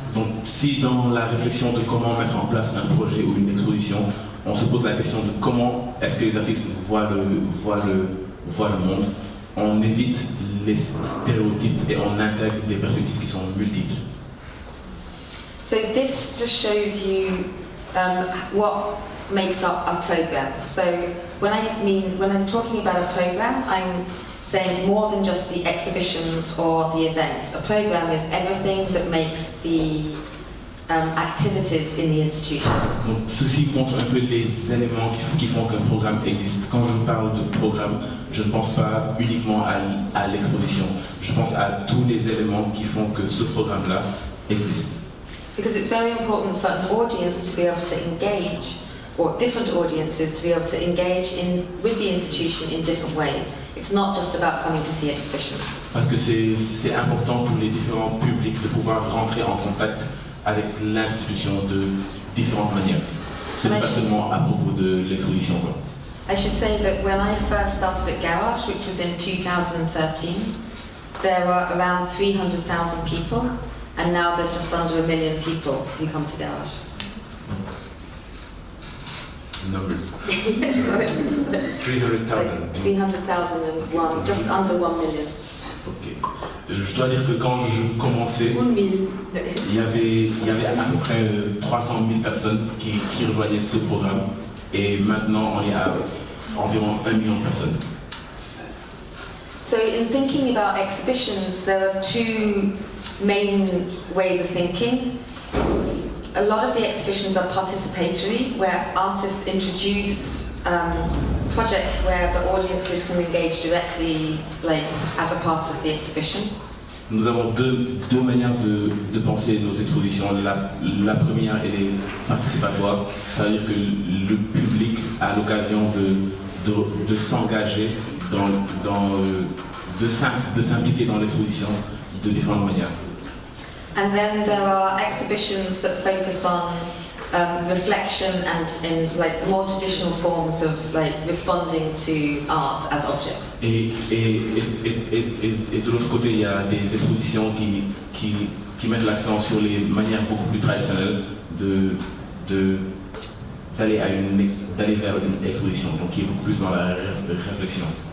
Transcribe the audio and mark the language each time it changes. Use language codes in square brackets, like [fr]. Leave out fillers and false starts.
[fr] Donc si dans la réflexion de comment mettre en place un projet ou une exposition, on se pose la question de comment est-ce que les artistes voient le monde, on évite les stéréotypes et on intègre des perspectives qui sont multiples. [en] So this just shows you what makes up a program. So when I'm talking about a program, I'm saying more than just the exhibitions or the events. A program is everything that makes the activities in the institution. [fr] Donc ceci montre un peu les éléments qui font qu'un programme existe. Quand je parle de programme, je ne pense pas uniquement à l'exposition. Je pense à tous les éléments qui font que ce programme-là existe. [en] Because it's very important for an audience to be able to engage, or different audiences to be able to engage with the institution in different ways. It's not just about coming to see exhibitions. [fr] Parce que c'est important pour les différents publics de pouvoir rentrer en contact avec l'institution de différentes manières. Ce n'est pas seulement à propos de l'exposition. [en] I should say that when I first started at Garage, which was in 2013, there were around 300,000 people, and now there's just under 1 million people who come to Garage. Numbers. Sorry. 300,000. 300,000 and one, just under 1 million. Ok. [fr] Je dois dire que quand je commençais, [en] 1 million. [fr] il y avait à peu près 300 000 personnes qui rejoignaient ce programme. Et maintenant, on est à environ 1 million de personnes. [en] So in thinking about exhibitions, there are two main ways of thinking. A lot of the exhibitions are participatory, where artists introduce projects where the audiences can engage directly, like as a part of the exhibition. [fr] Nous avons deux manières de penser nos expositions. La première, elle est participatoire, c'est-à-dire que le public a l'occasion de s'engager, de s'impliquer dans l'exposition de différentes manières. [en] And then there are exhibitions that focus on reflection and in like more traditional forms of like responding to art as objects. [fr] Et de l'autre côté, il y a des expositions qui mettent l'accent sur les manières beaucoup plus traditionnelles d'aller vers une exposition, donc qui est beaucoup plus dans la réflexion.